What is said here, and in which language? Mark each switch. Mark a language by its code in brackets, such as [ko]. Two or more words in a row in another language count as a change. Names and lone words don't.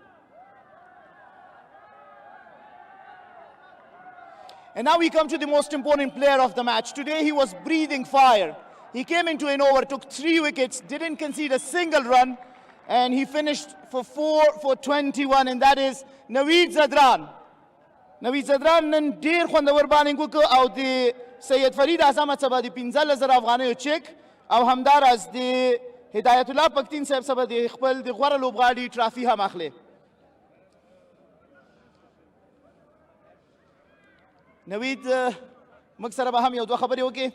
[en] And now we come to the most important player of the match. Today he was breathing fire. He came into an over, took 3 wickets, didn't concede a single run, and he finished for 4 for 21, and that is Naveed Zadran. [ps] Naveed Zadran نن ډیر خوندور بالینګ وکړ او د سید فرید اعظم څخه د 15,000 افغانیو چیک او همداراز د هدایت الله پختین صاحب څخه د خپل د غوره لوبغاړي ټرافي هم اخلي. نوید موږ سره به هم یو دوه خبرې وکړې.